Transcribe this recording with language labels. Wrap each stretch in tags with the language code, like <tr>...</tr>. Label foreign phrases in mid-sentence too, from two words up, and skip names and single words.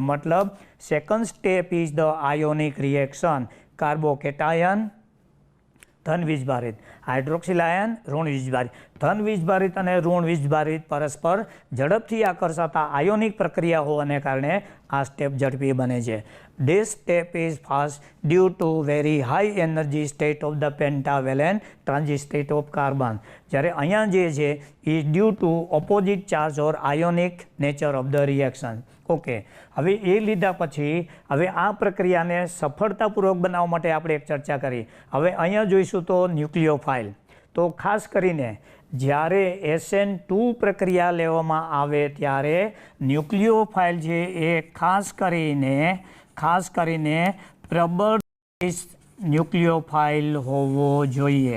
<en>મતલબ second step is the ionic reaction.</en> <gu>કાર્બોકેટાયન ધન વીજભારિત, હાઇડ્રોક્સિલ આયન ઋણ વીજભારિત. ધન વીજભારિત અને ઋણ વીજભારિત પરસ્પર ઝડપથી આકર્ષાતા આયોનિક પ્રક્રિયા હોવાને કારણે આ સ્ટેપ ઝડપી બને છે.</gu> <en>This step is fast due to very high energy state of the pentavalent transit state of carbon.</en> <gu>જ્યારે અહીંયા જે છે</gu> <en>is due to opposite charge or ionic nature of the reaction.</en> <gu>ઓકે, હવે એ લીધા પછી હવે આ પ્રક્રિયાને સફળતાપૂર્વક બનાવવા માટે આપણે એક ચર્ચા કરી. હવે અહીંયા જોઈશું તો ન્યુક્લિયોફાઇલ. તો ખાસ કરીને જ્યારે SN2 પ્રક્રિયા લેવામાં આવે ત્યારે ન્યુક્લિયોફાઇલ છે એ ખાસ કરીને પ્રબળ ન્યુક્લિયોફાઇલ હોવો જોઈએ.</gu>